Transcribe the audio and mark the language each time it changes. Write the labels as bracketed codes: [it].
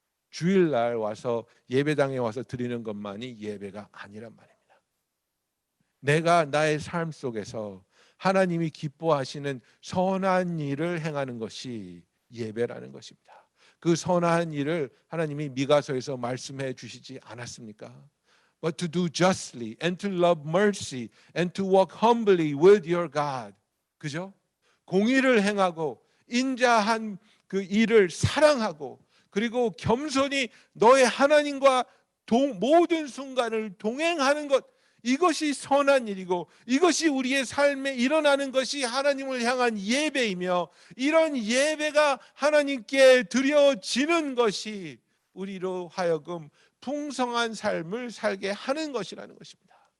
[ko] 주일날 와서 예배당에 와서 드리는 것만이 예배가 아니란 말입니다. 내가 나의 삶 속에서 하나님이 기뻐하시는 선한 일을 행하는 것이 예배라는 것입니다. 그 선한 일을 하나님이 미가서에서 말씀해 주시지 않았습니까? [en] But to do justly and to love mercy and to walk humbly with your God. [ko] 그죠? 공의를 행하고 인자한 그 일을 사랑하고, 그리고 겸손히 너의 하나님과 모든 순간을 동행하는 것, 이것이 선한 일이고 이것이 우리의 삶에 일어나는 것이 하나님을 향한 예배이며, 이런 예배가 하나님께 드려지는 것이 우리로 하여금 풍성한 삶을 살게 하는 것이라는 것입니다.